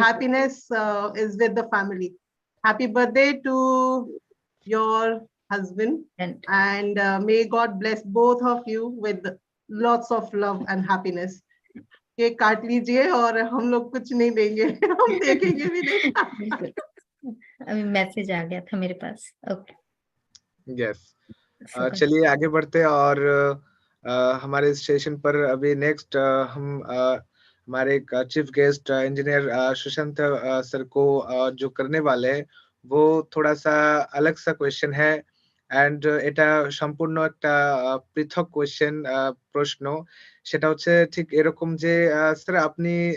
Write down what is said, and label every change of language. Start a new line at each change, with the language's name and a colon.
English: happiness is with the family. Happy birthday to your husband, and may God bless both of you with lots of love and happiness.
Hindi: Cake काट लीजिए और हम लोग कुछ नहीं देंगे हम देखेंगे भी नहीं बिल्कुल। अभी मैसेज आ गया था मेरे पास। ओके।
English: Yes. So,
Hindi: चलिए आगे बढ़ते हैं और हमारे इस सेशन पर अभी नेक्स्ट हम हमारे chief guest engineer Sushant sir को जो करने वाले हैं वो थोड़ा सा अलग सा क्वेश्चन है
Bangla: এন্ড এটা সম্পূর্ণ একটা পৃথক কোয়েশ্চেন প্রশ্ন সেটা হচ্ছে ঠিক এরকম যে স্যার আপনি